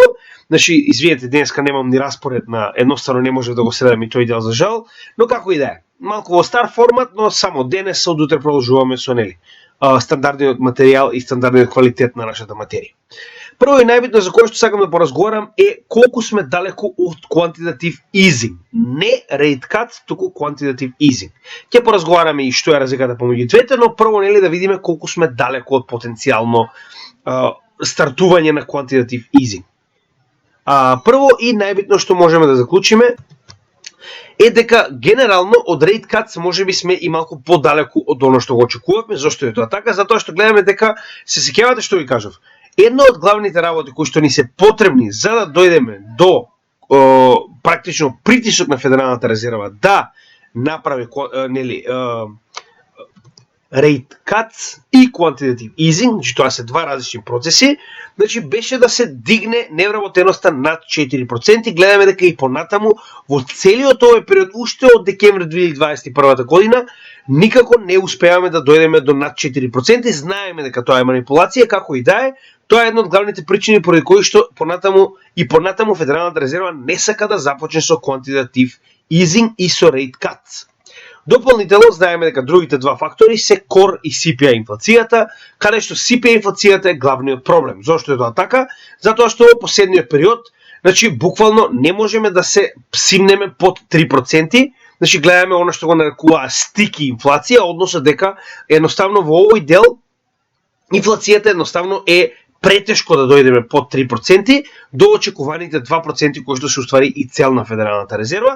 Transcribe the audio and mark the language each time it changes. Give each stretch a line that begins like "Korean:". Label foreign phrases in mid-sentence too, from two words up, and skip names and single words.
Macedonian: Значи, извинете, денеска немам ни распоред на едноставно не може да го следам и тој дел за жал, но како и да е. Малку во стар формат, но само денес од утре продолжуваме со, нели, стандардниот материјал и стандардниот квалитет на нашата материја. Прво и најбитно за кое што сакам да поразговарам е колку сме далеку од
English: quantitative easing. Не rate cuts,
Macedonian: туку
English: quantitative easing.
Macedonian: Ќе поразговараме и што е разликата помеѓу двете, но прво, нели, да видиме колку сме далеку од потенцијално стартување на
English: quantitative easing.
Macedonian: Прво и најбитно што можеме да заклучиме е дека генерално од
English: rate cuts
Macedonian: можеби сме и малку подалеку од оно што го очекувавме. Зошто е тоа така? Затоа што гледаме дека се сеќавате што ви кажав. Една од главните работи кои што ни се потребни за да дојдеме до практично притисок на Федералната резерва да направи, нели,
English: rate cuts
Macedonian: и
English: quantitative easing,
Macedonian: значи тоа се два различни процеси, значи беше да се дигне невработеноста над 4%. Гледаме дека и понатаму во целиот овој период, уште од декември 2021 година, никако не успеаваме да дојдеме до над 4%. Знаеме дека тоа е манипулација, како и да е. Тоа е една од главните причини поради кои што понатаму Федералната резерва не сака да започне со
English: quantitative easing
Macedonian: и со
English: rate cuts.
Macedonian: Дополнително знаеме дека другите два фактори се core и CPI инфлацијата, каде што CPI инфлацијата е главниот проблем. Зошто е тоа така? Затоа што во последниот период, значи буквално не можеме да се симнеме под 3%. Значи гледаме она што го нарекува sticky инфлација, односно дека едноставно во овој дел инфлацијата едноставно е претешко да дојдеме под 3% до очекуваните 2% кои што се уствари и цел на Федералната резерва.